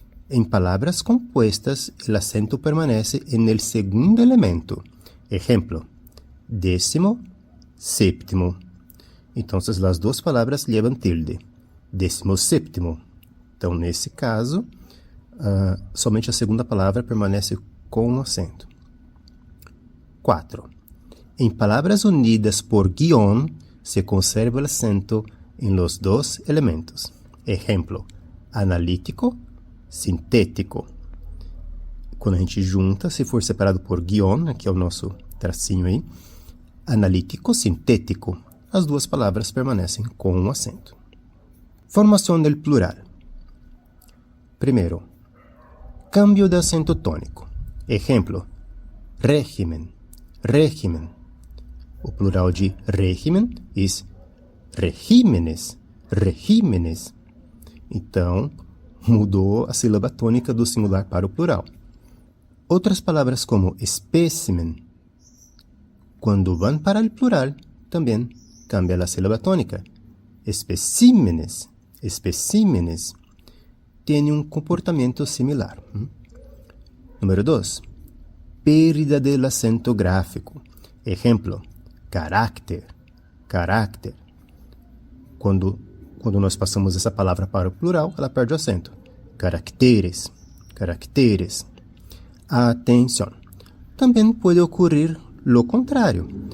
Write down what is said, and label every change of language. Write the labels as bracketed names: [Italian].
[Spanish] En palabras compuestas, el acento permanece en el segundo elemento. Ejemplo, 10º, 7º. Entonces, las dos palabras llevan tilde. 17º. [Portuguese] Então, nesse caso, somente a segunda palavra permanece com acento. 4. [Spanish] En palabras unidas por guión, se conserva el acento en los dos elementos. Ejemplo, analítico, sintético. [Portuguese] Quando a gente junta, se for separado por guión, aqui é o nosso tracinho aí, analítico, sintético, as duas palavras permanecem com um acento. Formação del plural. Primeiro, cambio de acento tônico. Ejemplo, régimen, régimen. O plural de régimen é regímenes, regímenes. Então, mudou a sílaba tônica do singular para o plural. Outras palavras como espécimen, quando vão para o plural, também cambia a sílaba tônica. Especímenes, especímenes, tem um comportamento similar. Número 2. [Spanish] Pérdida del acento gráfico. [Portuguese] Exemplo, carácter, carácter. Quando nós passamos essa palavra para o plural, ela perde o acento. Caracteres, caracteres. Atenção. Também pode ocorrer lo contrário.